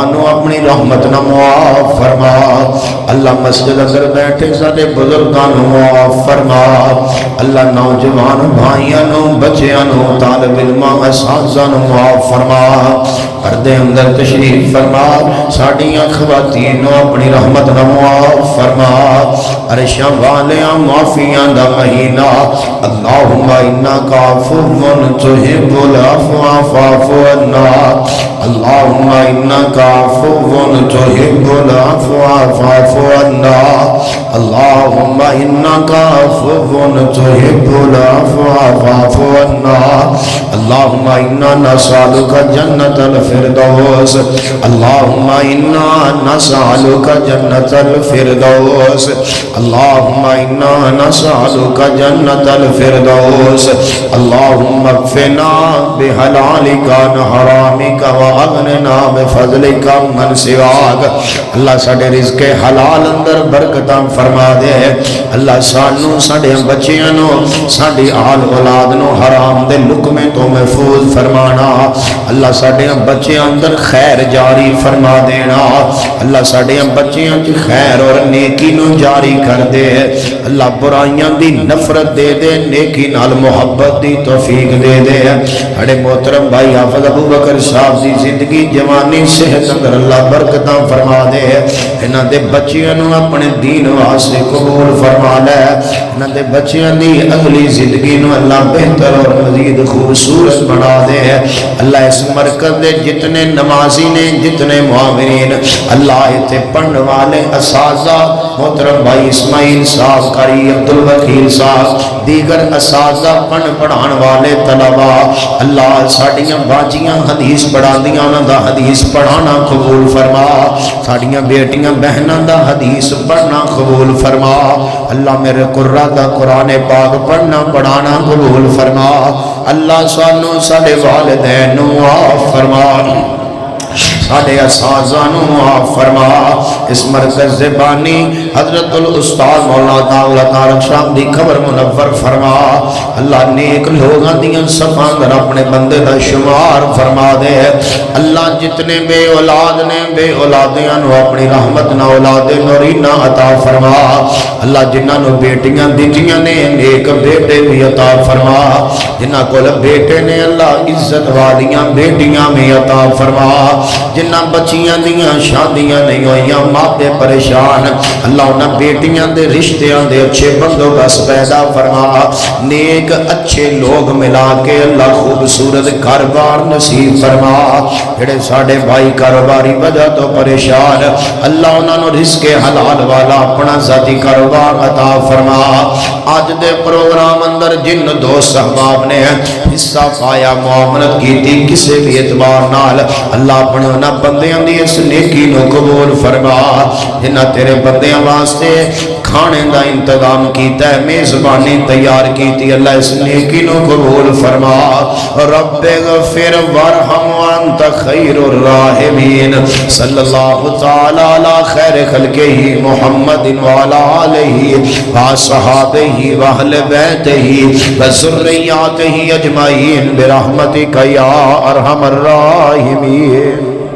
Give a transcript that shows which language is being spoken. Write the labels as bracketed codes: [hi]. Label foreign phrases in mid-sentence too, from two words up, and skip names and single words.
[pa] نو اپنی رحمت نہ معاف فرما اللہ مسجد اندر بیٹھے سارے بزرگان معاف فرما اللہ نوجوان بھائیاں نو بچیاں نو طالب علماء اساتذہ نو معاف فرما پردے اندر تشریف فرما ساڑیاں خواتین نو اپنی رحمت نہ معاف فرما عرشاں والیاں معافیاں دا مہینہ [ar] اللہم انکا عفو تحب العفو فاعف عنا [pa] اللہم انکا عفو تحب العفو فاعف عنا [ar] اللہم انکا عفو تحب العفو فاعف عنا اللہم انا نسألک جنت الفردوس اللہم انا نسألک جنت الفردوس اللہم انا نسألک جنت الفردوس اللہم اکفنا بحلالک عن حرامک واغننا بفضلک من سواک [pa] اللہ ساڑے رزق حلال اندر برکتاں فرما دے اللہ سانو ساڑے بچیاں نو ساڑی آل اولاد نو حرام دے لقمے تو محفوظ فرمانا اللہ ساڑے بچیاں اندر خیر جاری فرما دینا اللہ ساڑے بچیاں چ خیر اور نیکی نو جاری کر دے اللہ برائیاں دی نفرت دے دے نیکی نال محبت دی توفیق دے دے اڑے محترم بھائی حافظ ابو بکر صاحب دی زندگی جوانی صحت اندر اللہ برکتاں فرما دے انہاں دے بچیاں نو اپنے دین واسطے قبول فرما لے انہاں دے بچیاں دی اگلی زندگی نو اللہ بہتر اور مزید خوبصورت بنا دے اللہ اس مرکز دے جتنے نمازی نے جتنے معاونین اللہ ایتھے پڑھنے والے اساتذہ محترم بھائی اسماعیل صاحب قاری عبدالوکیل صاحب دیگر اساتذہ پڑھان والے طلباء اللہ ساڑیاں باجیاں حدیث پڑھا دیاں انہاں دا حدیث پڑھانا قبول فرما ساڑیاں بیٹیاں بہناں دا حدیث پڑھنا قبول فرما اللہ میرے قرآن دا قرآن پاک پڑھنا پڑھانا قبول فرما اللہ سانو ساڑے والدین نو معاف فرما ساڑے اساتذہ نو معاف فرما اس مرکز زبانی حضرت الاستاذ مولانا داؤد طارق صاحب دی قبر منور فرما اللہ نیک لوگاں دیاں صفاں در اپنے بندے دا شمار فرما دے اللہ جتنے بے اولاد نے بے اولادیاں نو اپنی رحمت نہ اولاد نورینہ عطا فرما اللہ جنہاں نو بیٹیاں دیجیاں نے نیک بیٹے بھی عطا فرما جنہاں کول بیٹے نے اللہ عزت والیاں بیٹیاں بھی عطا فرما جنہ بچیاں دیاں شادیاں نہیں ہوئیاں ماپے پریشان اللہ انہ بیٹیاں دے رشتیاں دے اچھے بندوں بس پیدا فرما نیک اچھے لوگ ملا کے اللہ خوبصورت کاروبار نصیب فرما جڑے ساڑے بھائی کاروباری وجہ تو پریشان اللہ انہوں نے رزق حلال والا اپنا ذاتی کاروبار عطا فرما آج دے پروگرام اندر جن دوست احباب نے حصہ پایا معاملت کی تھی کسے بھی اعتبار نال اللہ اپنے انہاں بندیاں دی اس نیکی نو قبول فرما جنہاں تیرے بندیاں واسطے کھانے دا انتظام کیتا ہے میزبانی تیار کیتی اللہ اس نیکی نو قبول فرما [ar] رب اغفر ورحم وانت خیر الراحمین صلی اللہ تعالی علی خیر خلقہ محمد وعلی آلہ وصحابہ واہل بیتہ وذریاتہ اجمعین برحمتک یا ارحم الراحمین